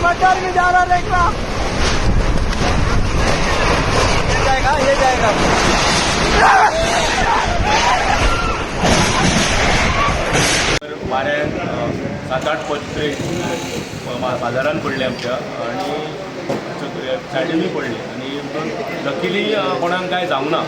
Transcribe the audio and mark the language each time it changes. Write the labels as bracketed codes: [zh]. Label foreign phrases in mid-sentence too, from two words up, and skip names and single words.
[hi] मार के जा रहा देख रहा ये जाएगा [kok] वाऱ्यान 7-8 पत्रे बाजारान पडले आमच्या आणि सायडीनूय पडले आणि लकीली कोणाक काय जावंक ना.